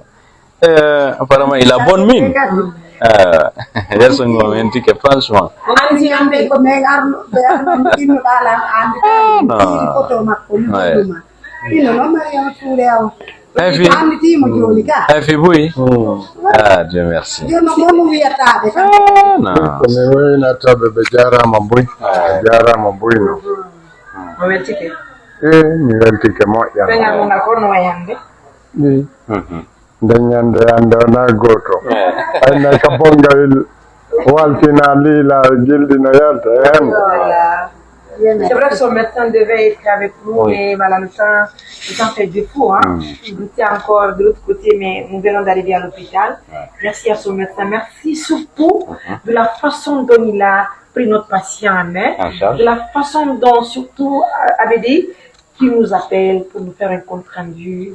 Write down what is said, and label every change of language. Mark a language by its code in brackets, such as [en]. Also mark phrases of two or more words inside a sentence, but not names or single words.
[fr] Apparemment, il a bonne mine. Il y a son moment que franchement. Ah, Dieu merci. [ff] Danyande andona goto ana kabonga waltina lila gildina yalta [fr] C'est vrai que son médecin devait être avec nous, mais voilà, le temps fait défaut. Hein. Il était encore de l'autre côté, mais nous venons d'arriver à l'hôpital. Merci à son médecin. Merci surtout de la façon dont il a pris notre patient en main, de la façon dont surtout Abedi, qui nous appelle pour nous faire un compte rendu.